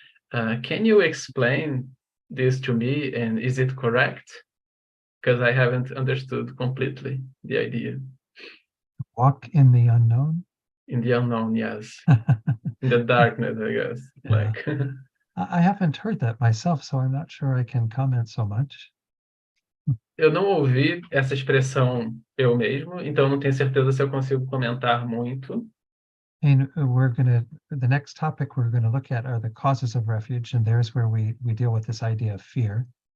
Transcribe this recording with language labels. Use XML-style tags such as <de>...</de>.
<en>Can you explain this to me, and is it correct? Because I haven't understood completely the idea. Walk in the unknown? In the unknown, yes. In the darkness, I guess. Yeah. Like I haven't heard that myself, so I'm not sure I can comment so much.</en> <pt>Eu não ouvi essa expressão eu mesmo, então não tenho certeza se eu consigo comentar muito.</pt> <en>And the next topic we're gonna look at are the causes of refuge, and there's where we deal with this idea of fear.</en>